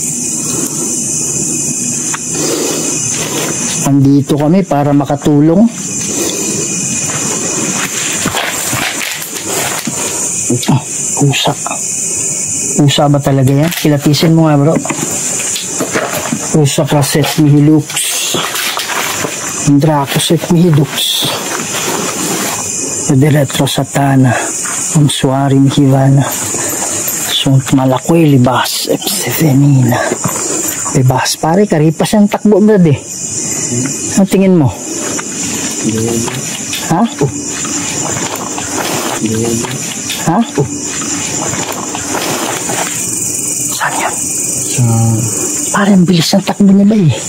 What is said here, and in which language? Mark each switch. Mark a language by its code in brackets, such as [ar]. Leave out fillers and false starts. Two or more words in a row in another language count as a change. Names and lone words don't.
[tl] Andito kami para makatulong. Pusa. Pusa ba talaga yan? Kilatisin mo nga, bro. Pusa Kraset Mihilux. Dracoset Mihidux. Diretro Satana. Amsuari Mihivana. Sunt Malakwe Libas. Epsevenina. Libas. Pare, karipas yung takbo, brad eh. Ang tingin mo? Ha? Ha? Saan yan? Parang bilis ng takbo niya ba eh.